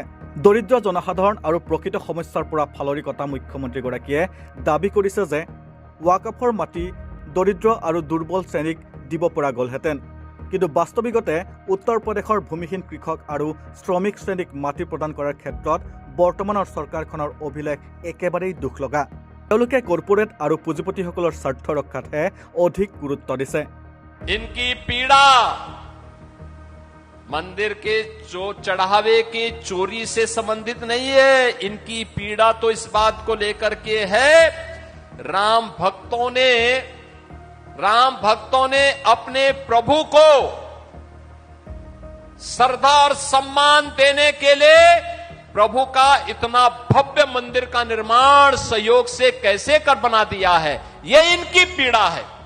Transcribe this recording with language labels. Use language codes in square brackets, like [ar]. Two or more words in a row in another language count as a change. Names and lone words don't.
[as] দৰিদ্ৰ জনসাধাৰণ আৰু প্ৰকৃত সমস্যাৰ পৰা ফালৰি কটা মুখ্যমন্ত্ৰীগৰাকীয়ে দাবী কৰিছে যে ৱাকফৰ মাটি দৰিদ্ৰ আৰু দুৰ্বল শ্ৰেণীক দিব পৰা গ'লহেঁতেন। কিন্তু বাস্তৱিকতে উত্তৰ প্ৰদেশৰ ভূমিহীন কৃষক আৰু শ্ৰমিক শ্ৰেণীক মাটি প্ৰদান কৰাৰ ক্ষেত্ৰত বৰ্তমানৰ চৰকাৰখনৰ অভিলেখ একেবাৰেই দুখ লগা। তেওঁলোকে কৰ্পোৰেট আৰু পুঁজিপতিসকলৰ স্বাৰ্থ ৰক্ষাতহে অধিক গুৰুত্ব দিছে। [hi] इनकी पीड़ा मंदिर के चढ़ावे के चोरी से संबंधित नहीं है, इनकी पीड़ा तो इस बात को लेकर के है राम भक्तों ने अपने प्रभु को श्रद्धा और सम्मान देने के लिए प्रभु का इतना भव्य मंदिर का निर्माण सहयोग से कैसे कर बना दिया है, ये इनकी पीड़ा है।